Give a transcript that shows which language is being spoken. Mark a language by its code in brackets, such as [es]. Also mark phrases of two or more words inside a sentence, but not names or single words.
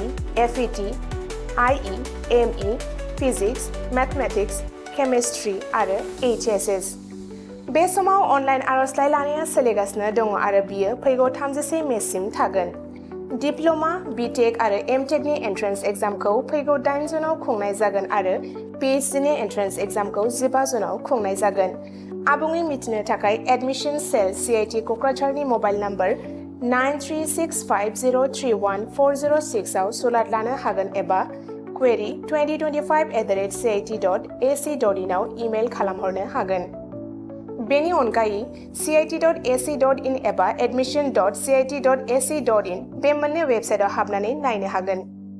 [brx] FET, IE, ME, फिजिक्स, [en] mathematics chemistry [brx] आरो HSS बे समाव अनलाइन आर'जलाइ लानाया सोलिगासिनो दङ आरो बियो फैगौ 31 मेसिम थागोन डिप्ल'मा बिटेक आरो एमटेकनि एन्ट्रेन्स एग्जामखौ फैगौ 8 जुनाव खुंनाय जागोन आरो PhDनि एन्ट्रेन्स एग्जामखौ 15 जुनाव खुंनाय जागोन आबुङै मिथिनो थाखाय [en] admission cell [brx] CIT क'क्राझारनि [en] mobile number [brx] 9365031406 आव सुलाद लानो हागोन एबा query 2025@cit.ac.in आव इमेल खालामहरनो हागोन बेनि अनगायै cit.ac.in एबा admission.cit.ac.in बे मोननै वेबसाइटआव हाबनानै नायनो हागोन